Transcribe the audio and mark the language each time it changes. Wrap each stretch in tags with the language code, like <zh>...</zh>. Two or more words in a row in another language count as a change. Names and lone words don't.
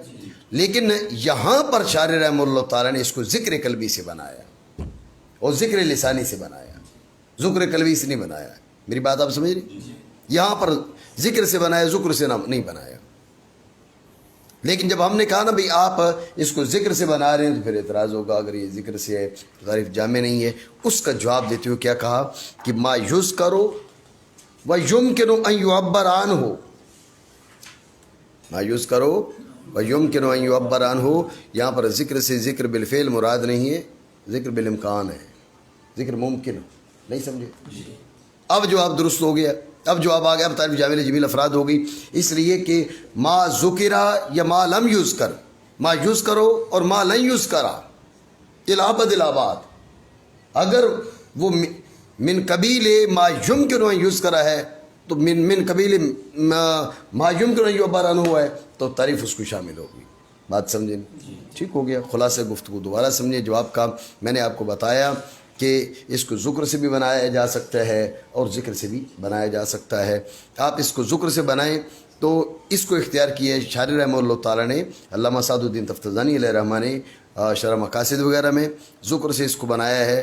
<ur>لیکن یہاں پر شارح رحمہ اللہ تعالیٰ نے اس کو ذکر قلبی سے بنایا اور ذکر لسانی سے بنایا، ذکر قلبی سے نہیں بنایا. میری بات آپ سمجھ رہے؟ یہاں پر ذکر سے بنایا، ذکر سے نہیں بنایا. لیکن جب ہم نے کہا نا بھئی آپ اس کو ذکر سے بنا رہے ہیں تو پھر اعتراض ہوگا. اگر یہ ذکر سے ہے تو تعریف جامع نہیں ہے. اس کا جواب دیتے ہوئے کیا کہا کہ</ur> <ar>ما یذکر و یمکن ان یعبر عنہ، ما یذکر و یمکن ان یعبر عنہ.</ar> <ur>یہاں پر ذکر سے ذکر بالفعل مراد نہیں ہے، ذکر بالامکان ہے، ذکر ممکن. نہیں سمجھے؟ اب جواب درست ہو گیا. اب جواب آ گیا. اب تعریف جامع جمیل افراد ہوگی، اس لیے کہ</ur> <ar>ما ذکرہ یا ما لم یذکر، ما یذکرو</ar> <ur>اور</ur> <ar>ما لن یذکرا الابد الاباد،</ar> <ur>اگر وہ</ur> <ar>من قبیل ما یمکن ان یذکر</ar> <ur>ہے تو</ur> <ar>من قبیل ما یمکن ان یعبر عنہ</ar> <ur>ہے تو تعریف اس کو شامل ہوگی. بات سمجھیں؟ ٹھیک ہو گیا. خلاصہ گفتگو دوبارہ سمجھیں. جواب کا میں نے آپ کو بتایا کہ اس کو ذکر سے بھی بنایا جا سکتا ہے اور ذکر سے بھی بنایا جا سکتا ہے. آپ اس کو ذکر سے بنائیں تو اس کو اختیار کیا ہے شارح رحمہ اللہ تعالیٰ نے، علامہ سعد الدین تفتزانی علیہ رحمہ نے شرح مقاصد وغیرہ میں ذکر سے اس کو بنایا ہے.</ur>